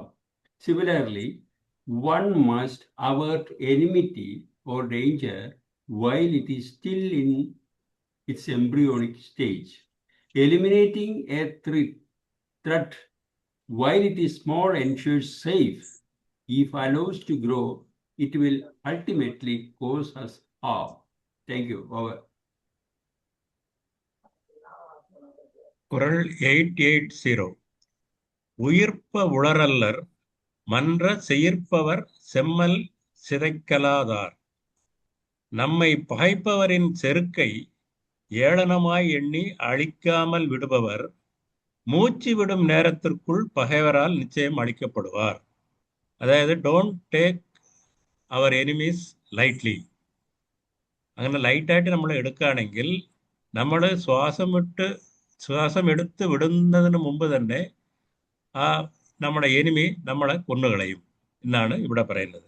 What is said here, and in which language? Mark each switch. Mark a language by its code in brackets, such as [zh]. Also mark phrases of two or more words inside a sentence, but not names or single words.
[en] Similarly, one must avert enmity or danger while it is still in its embryonic stage. Eliminating a threat while it is small ensures safe. If allowed to grow, it will ultimately cause us harm. Thank you. Over. [ta] குறள் 880. உயிர்ப்ப உளரல்லர் மன்ற செயிர்ப்பவர் செம்மல் சிதைக்கலாதார். நம்மை பகைப்பவரின் செருக்கை ஏளனமாய் எண்ணி அழிக்காமல் விடுபவர் மூச்சு விடும் நேரத்திற்குள் பகைவரால் நிச்சயம் அழிக்கப்படுவார். [en] അതായത് don't take our enemies lightly. [ml] അങ്ങനെ ലൈറ്റായിട്ട് നമ്മൾ എടുക്കുകയാണെങ്കിൽ നമ്മൾ ശ്വാസം എടുത്ത് വിടുന്നതിന് മുമ്പ് തന്നെ ആ നമ്മുടെ എനിമി നമ്മളെ കൊന്നുകളയും എന്നാണ് ഇവിടെ പറയുന്നത്.